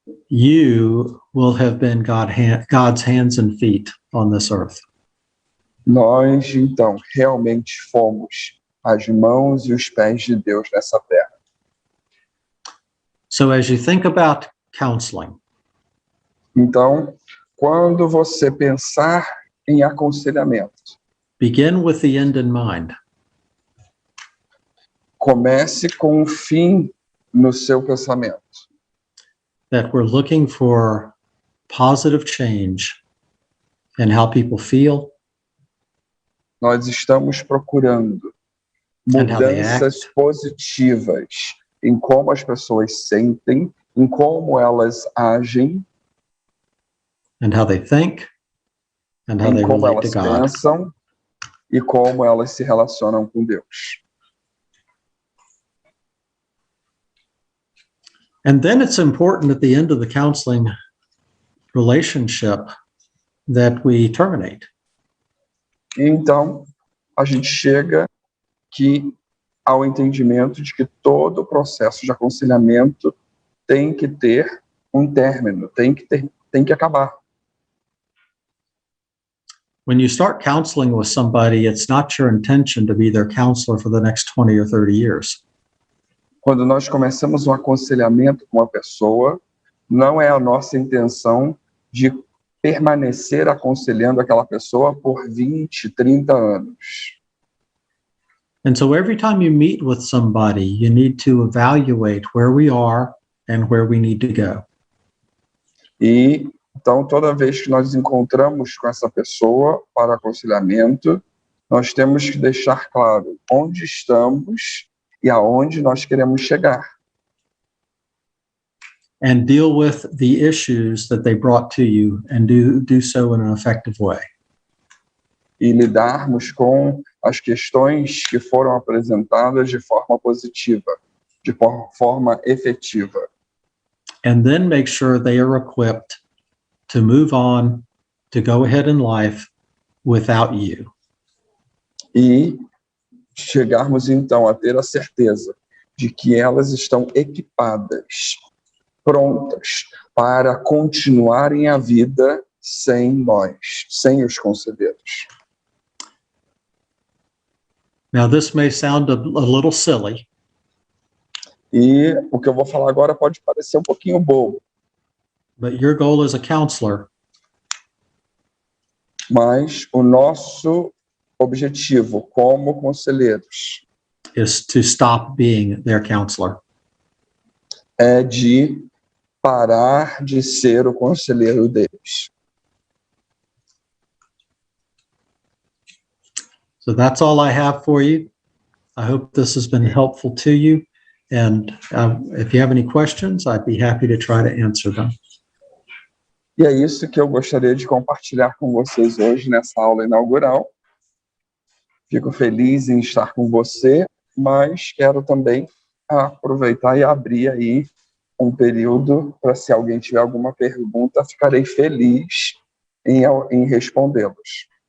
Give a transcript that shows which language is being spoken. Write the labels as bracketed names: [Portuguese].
[English] You will have been God's hands and feet on this earth. [Portuguese] Nós, então, realmente fomos as mãos e os pés de Deus nessa terra. [English] So as you think about counseling, [Portuguese] Então, quando você pensar em aconselhamento, [English] begin with the end in mind. [Portuguese] comece com o fim no seu pensamento. [English] That we're looking for positive change in how people feel, [Portuguese] Nós estamos procurando [English] And how they [Portuguese] mudanças [English] act. [Portuguese] positivas em como as pessoas sentem, em como elas agem, [English] and how they think, and how [Portuguese] em [English] they [Portuguese] como [English] relate to [Portuguese] elas [English] God. [Portuguese] pensam e como elas se relacionam com Deus. [English] And then it's important at the end of the counseling relationship that we terminate. [Portuguese] Então, a gente chega ao entendimento de que todo o processo de aconselhamento tem que ter um término, tem que acabar. [English] When you start counseling with somebody, it's not your intention to be their counselor for the next 20 or 30 years. [Portuguese] Quando nós começamos um aconselhamento com uma pessoa, não é a nossa intenção de permanecer aconselhando aquela pessoa por 20, 30 anos. [English] And so every time you meet with somebody, you need to evaluate where we are and where we need to go. [Portuguese] E então, toda vez que nós encontramos com essa pessoa para aconselhamento, nós temos que deixar claro onde estamos e aonde nós queremos chegar. [English] And deal with the issues that they brought to you and do so in an effective way. [Portuguese] E lidarmos com as questões que foram apresentadas de forma positiva, de forma efetiva. [English] And then make sure they are equipped to move on, to go ahead in life without you. [Portuguese] E chegarmos então a ter a certeza de que elas estão equipadas, prontas para continuarem a vida sem nós, sem os conselheiros. [English] Now, this may sound a little silly, [Portuguese] E o que eu vou falar agora pode parecer um pouquinho bobo, [English] but your goal as a counselor [Portuguese] mas o nosso objetivo como conselheiros [English] is to stop being their counselor. [Portuguese] é de parar de ser o conselheiro deles. [English] So that's all I have for you. I hope this has been helpful to you. And if you have any questions, I'd be happy to try to answer them. [Portuguese] E é isso que eu gostaria de compartilhar com vocês hoje nessa aula inaugural. Fico feliz em estar com você, mas quero também aproveitar e abrir aí um período para, se alguém tiver alguma pergunta, ficarei feliz em respondê-los.